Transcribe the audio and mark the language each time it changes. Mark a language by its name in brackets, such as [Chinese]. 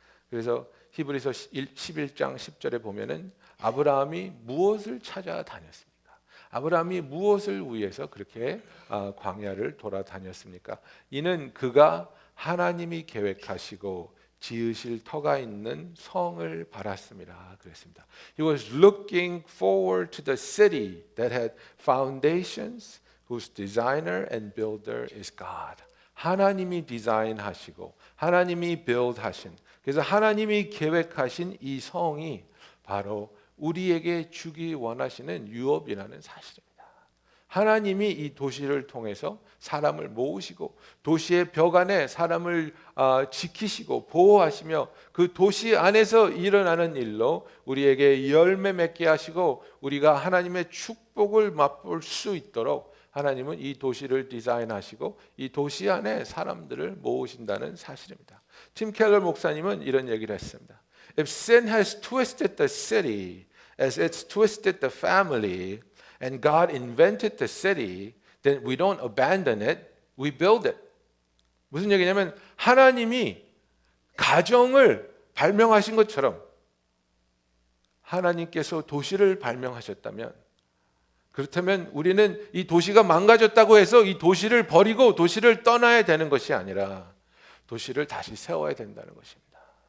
[Korean] 그래서 히브리서 11장 10절에 보면은 아브라함이 무엇을 찾아 다녔습니까? 아브라함이 무엇을 위해서 그렇게 광야를 돌아다녔습니까? 이는 그가 하나님이 계획하시고 지으실 터가 있는 성을 바랐습니다. 그랬습니다. [English] He was looking forward to the city that had foundations, whose designer and builder is God. [Korean] 하나님이 디자인하시고 하나님이 build하신, 그래서 하나님이 계획하신 이 성이 바로 우리에게 주기 원하시는 유업이라는 사실입니다. 하나님이 이 도시를 통해서 사람을 모으시고 도시의 벽 안에 사람을 지키시고 보호하시며 그 도시 안에서 일어나는 일로 우리에게 열매 맺게 하시고 우리가 하나님의 축복을 맛볼 수 있도록 하나님은 이 도시를 디자인하시고 이 도시 안에 사람들을 모으신다는 사실입니다. 팀 켈러 목사님은 이런 얘기를 했습니다. [English] If sin has twisted the city as it's twisted the family, and God invented the city, then we don't abandon it, we build it. [Korean] 무슨 얘기냐면 하나님이 가정을 발명하신 것처럼 하나님께서 도시를 발명하셨다면, 그렇다면 우리는 이 도시가 망가졌다고 해서 이 도시를 버리고 도시를 떠나야 되는 것이 아니라 도시를 다시 세워야 된다는 것입니다.